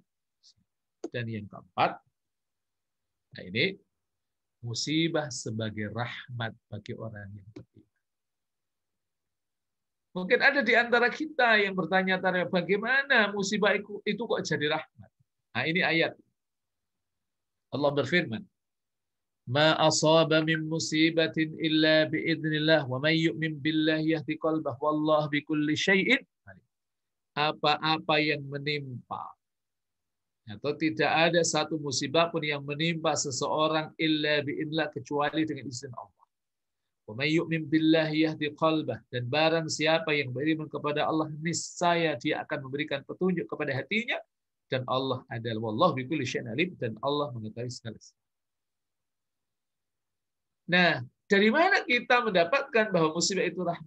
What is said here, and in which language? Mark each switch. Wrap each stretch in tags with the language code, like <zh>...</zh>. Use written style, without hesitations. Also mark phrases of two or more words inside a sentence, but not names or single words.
<id>Dan yang keempat, nah ini musibah sebagai rahmat bagi orang yang beriman. Mungkin ada di antara kita yang bertanya-tanya bagaimana musibah itu kok jadi rahmat. Nah ini ayat. Allah berfirman,</id> <ar>ما أصاب من مصيبة إلا بإذن الله ومن يؤمن بالله يهد قلبه والله بكل شيء.</ar> <id>Apa-apa yang menimpa atau tidak ada satu musibah pun yang menimpa seseorang</id> <ar>إلا بإذن الله</ar> <id>kecuali dengan izin Allah.</id> <ar>ومن يؤمن بالله يهد قلبه,</ar> <id>dan barang siapa yang beriman kepada Allah niscaya dia akan memberikan petunjuk kepada hatinya, dan Allah adalah</id> <ar>والله بكل شيء عليم,</ar> <id>dan Allah mengetahui segala sesuatu. Nah, dari mana kita mendapatkan bahwa musibah itu rahmat?</id>